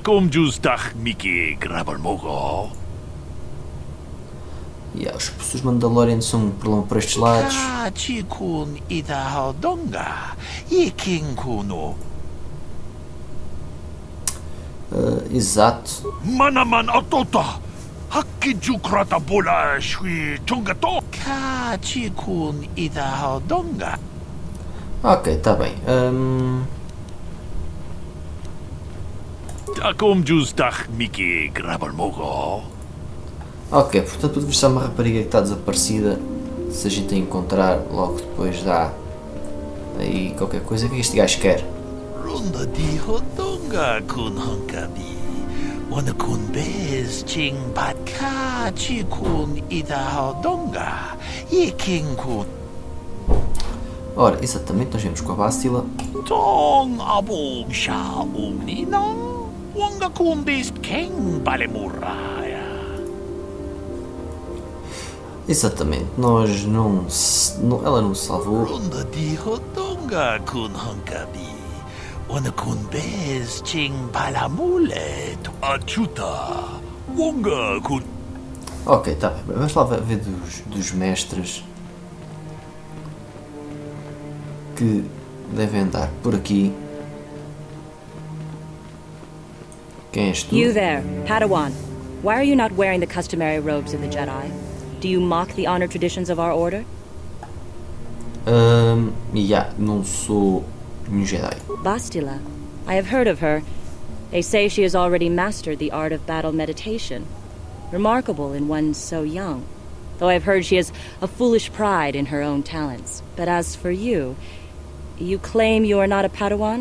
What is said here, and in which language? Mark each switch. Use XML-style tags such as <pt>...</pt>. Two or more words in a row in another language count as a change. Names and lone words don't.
<pt>Yeah, os Mandalorians são um problema por estes lados. Exato. Manaman atota. Hakkijukrata bola shui chongato. Kachikun idahodonga. Ok, está bem. Takom justach miki grabalmogo. Ok, portanto podemos ver uma rapariga que está desaparecida. Se a gente a encontrar, logo depois dá aí qualquer coisa. O que este gajo quer? Ronda di hodonga kun honkabi. Wana kun bez ching pat kachikun idahodonga. Yiking kun. Ora, exatamente, nós vemos com a Bastila. Tong abong sha umninang. Wanga kun bist king balemuraya. Exatamente, nós não, ela não se salvou. Ronda di hodonga kun honkabi. Wana kun bez ching palamule achuta. Wanga kun. Ok, tá bem, vamos lá ver dos mestres que devem andar por aqui. Quem és tu?</pt> <en>You there, Padawan. Why are you not wearing the customary robes of the Jedi? Do you mock the honor traditions of our order?</en> <pt>Não sou um Jedi.</pt> <en>Bastila. I have heard of her. They say she has already mastered the art of battle meditation. Remarkable in one so young. Though I've heard she has a foolish pride in her own talents. But as for you, you claim you are not a Padawan?</en>